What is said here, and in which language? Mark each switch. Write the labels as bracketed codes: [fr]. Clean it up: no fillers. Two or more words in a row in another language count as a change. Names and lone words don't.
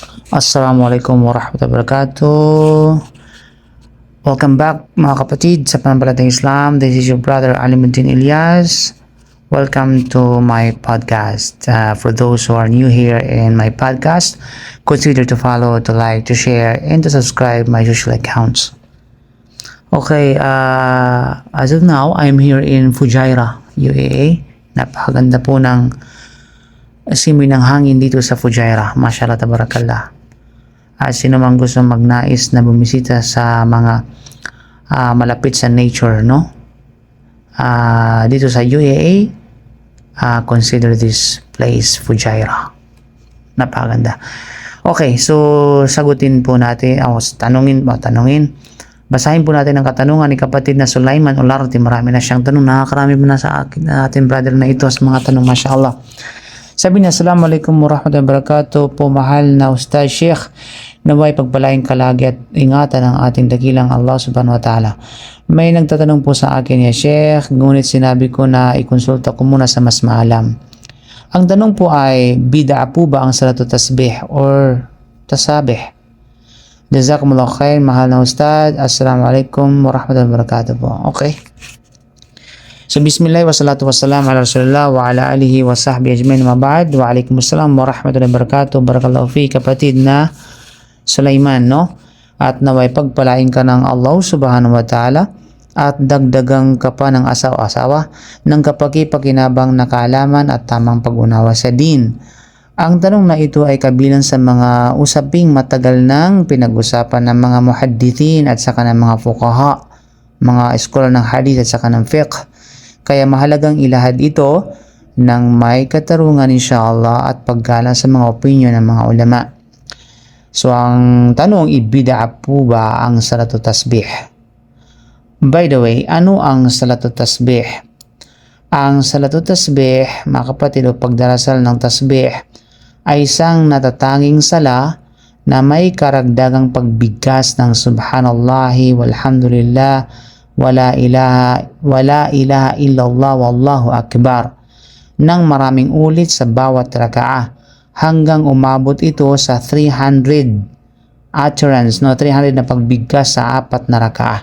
[ar] السلام عليكم ورحمة الله وبركاته. [en] Welcome back [tl] mga kapatid sa pananampalatayang Islam. [en] This is your brother Alimuddin Ilyas. Welcome to my podcast. For those who are new here in my podcast, consider to follow, to like, to share, and to subscribe my social accounts. Okay, as of now, I'm here in Fujairah, UAE. [tl] Napakaganda po ng simoy ng hangin dito sa Fujairah. [ar] ما شاء الله تبارك الله. [tl] Sino man gusto magnais na bumisita sa mga malapit sa nature, no? Dito sa UAE, [en] consider this place Fujairah. [tl] Napakaganda. Okay, so sagutin po natin, tanungin. Basahin po natin ang katanungan ni kapatid na Sulaiman Olarte. Marami na siyang tanong. Nakakarami mo na sa ating brother na ito sa mga tanong, mashallah. Sabi niya, [ar] السلام عليكم ورحمة الله وبركاته [tl] po, mahal na Ustaz Sheikh. Naway pagpalaing kalagi at ingatan ng ating dakilang Allah [ar] سبحانه وتعالى. [tl] May nagtatanong po sa akin, [ar] يا شيخ, [tl] ngunit sinabi ko na ikonsulta ko muna sa mas maalam. Ang tanong po ay, bid'a po ba ang [ar] صلاة التسبيح [tl] or tasabih? [ar] جزاكم الله خير, [tl] mahal na Ustaz. [ar] السلام عليكم ورحمة الله وبركاته [tl] po. Okay. [ar] So بسم الله والصلاة والسلام على رسول الله وعلى آله وصحبه أجمعين أما بعد. وعليكم السلام ورحمة الله وبركاته. بارك الله في [tl] kapatid na Sulaiman, no? At naway pagpalain ka ng Allah [ar] سبحانه وتعالى [tl] at dagdagang ka pa ng asawa ng kapaki-pakinabang na kaalaman at tamang pag-unawa sa din. Ang tanong na ito ay kabilang sa mga usaping matagal nang pinag-usapan ng mga muhaddithin at saka ng mga fuqaha, mga eskolar ng hadith at saka ng fiqh. Kaya mahalagang ilahad ito ng may katarungan inshallah at paggalang sa mga opinion ng mga ulama. So ang tanong, ibid'a po ba ang [ar] صلاة التسبيح? [en] By the way, [tl] ano ang [ar] صلاة التسبيح? [tl] Ang [ar] صلاة التسبيح, [tl] mga kapatid, o pagdarasal ng tasbih ay isang natatanging sala na may karagdagang pagbigkas ng [ar] سبحان الله والحمد لله ولا إله إلا الله والله أكبر [tl] ng maraming ulit sa bawat rakaah hanggang umabot ito sa 300 utterance, no? 300 na pagbigkas sa 4 na rakaah.